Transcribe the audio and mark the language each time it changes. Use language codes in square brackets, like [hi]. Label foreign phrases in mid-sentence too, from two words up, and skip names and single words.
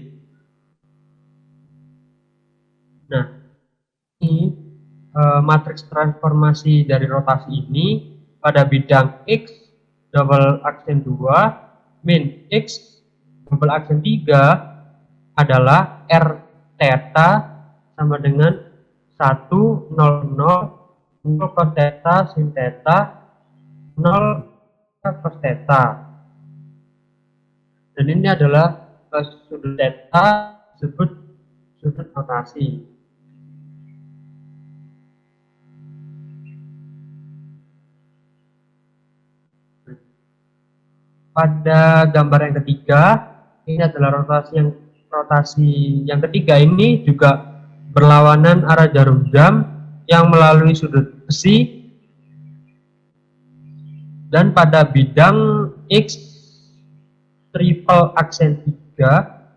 [id] Nah, ini matriks transformasi dari rotasi ini pada bidang X double aksen 2 min X double aksen 3 adalah R theta sama dengan 1 0 0 0 cos theta sin theta 0 cos theta. Dan ini adalah sudut theta disebut sudut rotasi. Pada gambar yang ketiga, ini adalah rotasi yang ketiga ini juga berlawanan arah jarum jam yang melalui sudut besi dan pada bidang X triple aksen 3.